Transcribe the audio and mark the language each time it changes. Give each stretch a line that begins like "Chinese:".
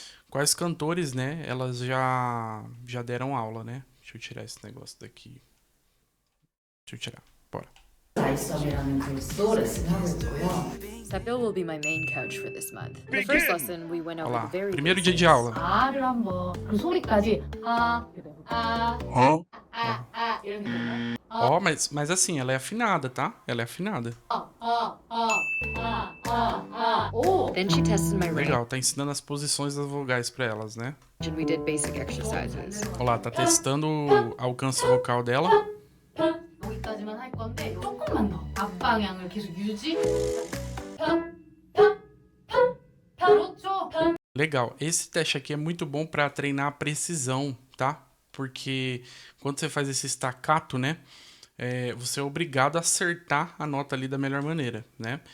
Portuguese: Quais cantores, né? Elas já deram aula, né? Deixa eu tirar esse negócio daqui. Deixa eu tirar. Bora.
Korean: 라이썸이라는 그룹도 레슨하고 있고요.
English: Sepil will be my main coach for this month. The first lesson we went over
Portuguese: Olha lá,
English: the very
Portuguese: primeiro dia de aula.
Korean: 아를 한번 그 소리까지 이런 느낌.
Portuguese: Ó, mas assim, ela é afinada, tá? Ela é afinada.
English: Then she tested my range
Portuguese: Legal, tá ensinando as posições das vogais pra elas, né?
English: and we did basic exercises.
Portuguese: Olha lá, tá testando o alcance vocal dela.
Korean: 여기까지만 할 건데 조금만 더 앞방향을 계속 유지. 그렇죠.
Portuguese: Legal, esse teste aqui é muito bom pra treinar a precisão, tá? Porque quando você faz esse staccato, né? Você é obrigado a acertar a nota ali da melhor maneira, né?